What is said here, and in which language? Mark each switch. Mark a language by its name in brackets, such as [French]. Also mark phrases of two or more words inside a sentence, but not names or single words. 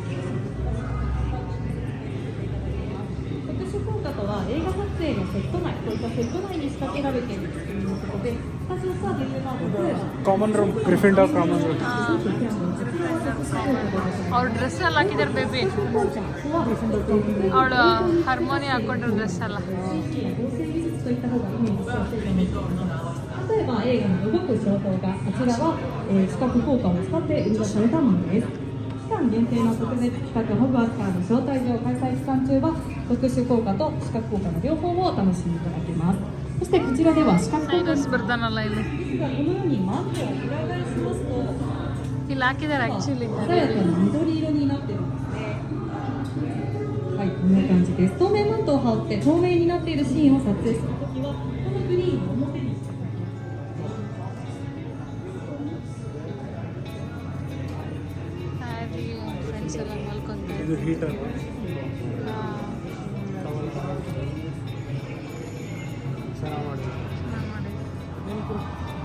[Japanese] 映画撮影のセット内といっがセット内に仕掛けられているということで、スタジオツアーでいうと、 [English] common room Gryffindor common room [Kannada] ಅವ್ರ ಡ್ರೆಸ್ ಎಲ್ಲ ಹಾಕಿದ್ದಾರೆ ಬೇಬಿ, ಅವಳು ಹಾರ್ಮೋನಿ ಹಾಕೊಂಡಿರೋ ಡ್ರೆಸ್ ಎಲ್ಲ. [Japanese] といった方がイメージしやすいかもしれません。例えば映画の動く肖像画、こちらは、視覚効果を使って生み出されたものです。期間限定の特別企画ホグワーツカード招待状開催期間中は特殊効果と視覚効果の両方をお楽しみいただけます。そしてこちらでは視覚効果 [Kannada] ಸೈಡಸ್ ಬರ್ತಾನಲ್ಲ ಇಲ್ಲಿ, [Japanese] がこのようにマントを裏返しますと [Kannada] ಇಲ್ಲಿ ಹಾಕಿದ್ದಾರೆ ಆಕ್ಚುಲಿ. [Japanese] 鮮やかな緑色になってるんですね。はい、こんな感じです。透明マントを羽織って透明になっているシーンを撮影するときはこのグリーンを表にして [Kannada] ಹ್ಯಾರಿ ಫ್ರೆಂಡ್ಸ್ ಎಲ್ಲ ಮಲ್ಕೊಂತಾರೆ. ಇದು ಹೀಟರ್. ಚೆನ್ನಾಗಿ ಮಾಡಿದ್ದಾರೆ.